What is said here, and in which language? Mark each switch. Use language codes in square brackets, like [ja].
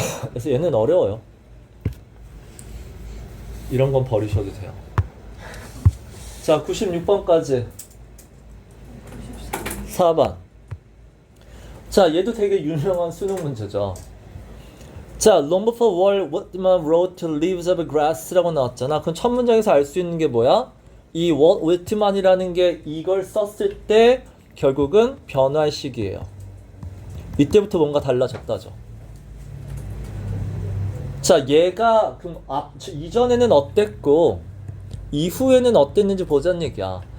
[ko] 그래서 얘는 어려워요. 이런 건 버리셔도 돼요. 자, 96번까지. 4번. 자, 얘도 되게 유명한 수능 문제죠. [en] 자, long before war, Whitman wrote to leaves of grass [ko] 라고 나왔잖아. 그럼 첫 문장에서 알 수 있는 게 뭐야? 이 Walt Whitman이라는 게 이걸 썼을 때 결국은 변화의 시기예요. 이때부터 뭔가 달라졌다죠. 자, 얘가 그럼 이전에는 어땠고 이후에는 어땠는지 보자는 얘기야.